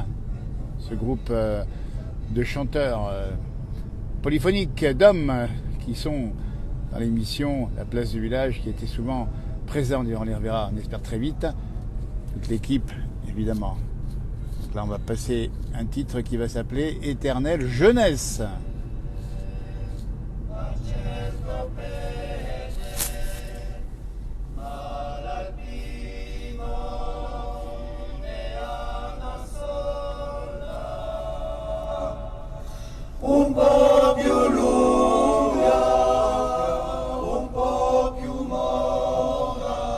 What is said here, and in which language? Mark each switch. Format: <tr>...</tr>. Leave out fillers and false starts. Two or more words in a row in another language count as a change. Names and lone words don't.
<fr>Ce groupe de chanteurs polyphoniques d'hommes qui sont dans l'émission La Place du Village, qui était souvent présent, on les reverra, on espère très vite. Toute l'équipe, évidemment. Donc là, on va passer un titre qui va s'appeler Éternelle Jeunesse.</fr> <it>Un po' più lunga, un po' più mora,</it>